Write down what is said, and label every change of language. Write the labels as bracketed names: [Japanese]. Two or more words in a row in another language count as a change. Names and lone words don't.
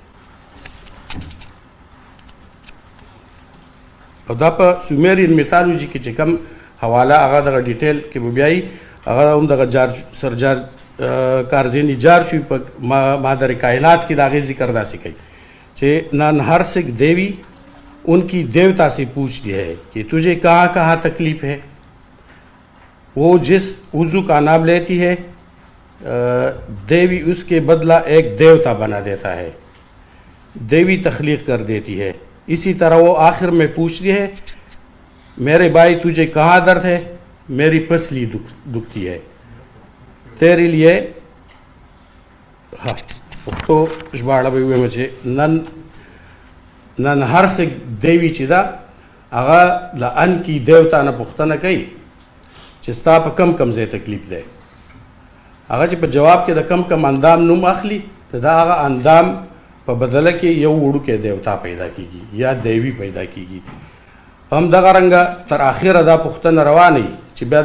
[Pashto] او دا په سومیرین میتالوجي کې چې کوم حواله هغه دغه ډیټیل کې به بیایي هغه هم دغه سر کارزینی جارچوی په مادر کائنات کې د هغې ذکر داسې کوي چې [Urdu] نانہرسک دیوی ان کی دیوتا سے پوچھتی ہے کہ تجھے کہاں کہاں تکلیف ہے وہ جس وضو کا نام لیتی ہے دیوی اس کے بدلہ ایک دیوتا بنا دیتا ہے دیوی تخلیق کر دیتی ہے اسی طرح وہ آخر میں پوچھتی ہے میرے بھائی تجھے کہاں درد ہے میری پسلی دکھتی ہے تیرے لیے [Pashto] پښتو ژباړه به ووایم چې نن هر څه دیوی چې ده هغه له انکي دیوتا نه پوښتنه کوي چې ستا په کم کم ځای تکلیف دی هغه چې په جواب کې د کم کم اندام نوم اخلي دا هغه اندام په بدله کې یو وړوکی دیوتا پیدا کیږي یا دیوی پیدا کیږي هم دغه رنګه تر اخره دا پوښتنه روانه وي چې بیا